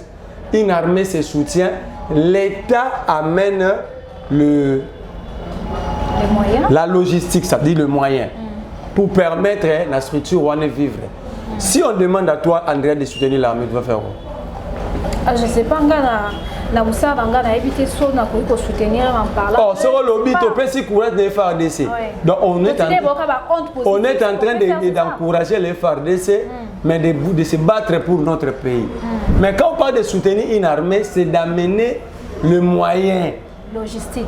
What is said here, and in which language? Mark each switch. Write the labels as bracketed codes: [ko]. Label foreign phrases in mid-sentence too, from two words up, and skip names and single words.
[fr] Une armée se soutient. L'État amène la logistique, ça dit le moyen, pour permettre à la structure de vivre. Si on demande à toi, Andrea, de soutenir l'armée, tu vas faire quoi? Je ne sais pas, [ln] na musa banga na éviter so na ko soutenir [fr] en parlant. Oh, sur le lobby [ln] to pesi [fr] courage de FARDC. Donc on est en train d'encourager les FARDC mais de se battre pour notre pays. Mais quand on parle de soutenir une armée, c'est d'amener le moyen logistique